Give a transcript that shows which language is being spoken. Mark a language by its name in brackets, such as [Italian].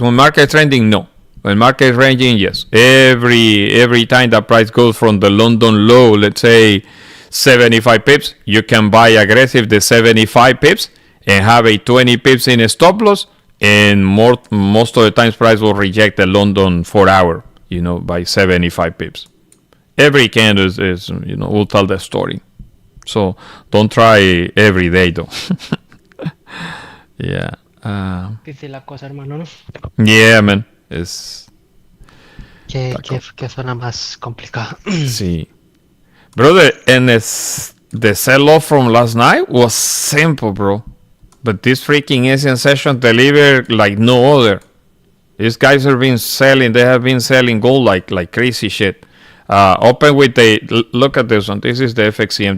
[English] When market is trending, no. When market is ranging, yes. Every time that price goes from the London low, let's say 75 pips, you can buy aggressive the 75 pips and have a 20 pips in a stop loss, and most of the times price will reject the London 4 hour, by 75 pips. Every candle is will tell the story. So don't try every day though. Yeah. [Spanish] Difícil la cosa, hermano, ¿no? [English] Yeah, man. [Spanish] Es que suena más complicado. Sí. [English] Brother, and the sell-off from last night was simple, bro. But this freaking Asian session delivered like no other. These guys have been selling. They have been selling gold like crazy shit. Open with look at this one. This is the FXCM.